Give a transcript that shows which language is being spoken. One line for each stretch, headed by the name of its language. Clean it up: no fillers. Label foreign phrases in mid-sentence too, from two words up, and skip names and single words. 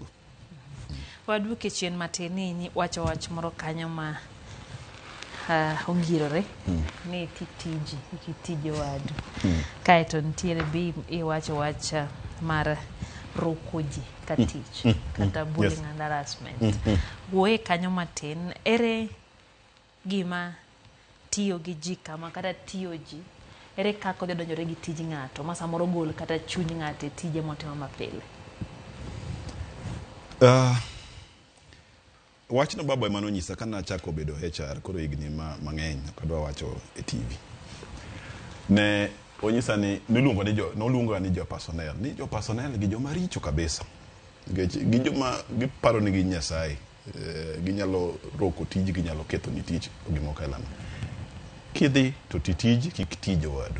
Luo (Kenya and Tanzania): waduke chien matini ni wacho wach moro kanyo ma ongirore ni tije wadu kaeto ntiere bi iwacho wach mar rukuji katich kata
English: bullying and harassment
Luo (Kenya and Tanzania): woe kanyo matin ere gima tiyo gi ji kama kata tiyo ji ere kako donjore gi tij ng'ato ma samoro gol kata chuny ng'ato e tije motimo mapile wachno baba ema nonyisa kana achako bedo HR koro higni mang'eny kadwa wacho e TV ne onyisa ni noluongo ni jo personnel gi joma richo kabisa gi joma giparo ni gi Nyasaye ginyalo roko tiji ginyalo ketho ni tich gimo kelano kidhi to titij kik tij owadu.